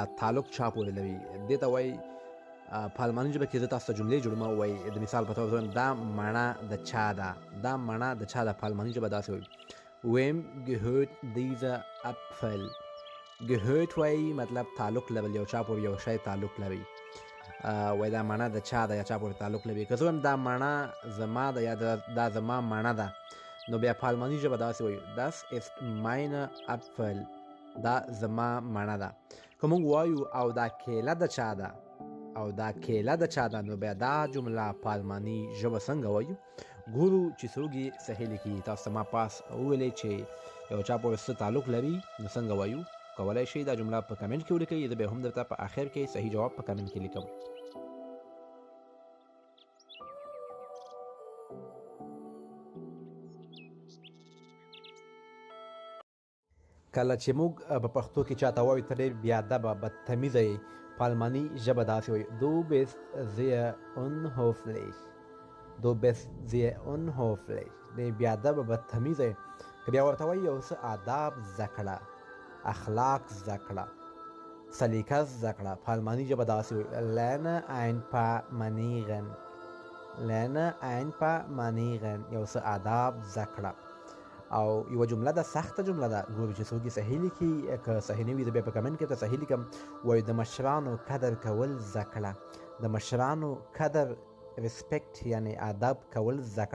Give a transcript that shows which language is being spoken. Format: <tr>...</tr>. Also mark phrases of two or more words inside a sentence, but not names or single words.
<ps>تعلق چا پورې لري، دې ته وایي په الماني ژبه کې زه تاسو ته جملې جوړوم او وایي د مثال په توګه دا مڼه د چا ده، دا مڼه د چا ده، په الماني ژبه داسې وایي</ps> <de>wem gehört dieser Apfel.</de> <ps>gehört وایي مطلب تعلق لري، یو چا پورې یو شی تعلق لري. وایي دا مڼه د چا ده یا چا پورې تعلق لري. که زه وایم دا مڼه زما ده یا دا زما مڼه ده نو بیا په الماني ژبه داسې وایو</ps> <de>das ist meine Apfel.</de> <ps>دا زما مڼه ده. که موږ وایو او دا کیله د چا ده، او دا کیله د چا ده، نو بیا دا جمله په الماني ژبه څنګه وایو ګورو چې څوک یې صحیح لیکي. تاسو ته ما پاس وویلې چې یو چا پورې څه تعلق لري نو څنګه وایو، کولی شئ دا جمله په کمنټ کې ولیکئ. زه بیا هم درته په آخر کې صحیح جواب په کمنټ کې لیکم. کله چې موږ په پښتو کې چاته وایو ته ډېر بېادبه بدتمیزه یې، په الماني ژبه داسې وایي</ps> <de>du bist sehr unhöflich. du bist sehr unhöflich.</de> <ps>ډېر بېادبه بدتمیزه یې. که بیا ورته وایي یو څه آداب زده کړه، اخلاق زده کړه، سلیقه زده کړه، په الماني ژبه داسې وایي</ps> <de>lerne ein paar Manieren. lerne ein paar Manieren.</de> <ps>یو څه آداب زده کړه. او یو جمله ده سخته جمله ده، ګورو چې څوک یې صحیح لیکي. که صحیح نه وي زه بیا په کمنټ کې ورته صحیح لیکم. وایي د مشرانو قدر کول زده کړه. د مشرانو قدر ریسپیکټ یعنی ادب کول زده کړه.</ps>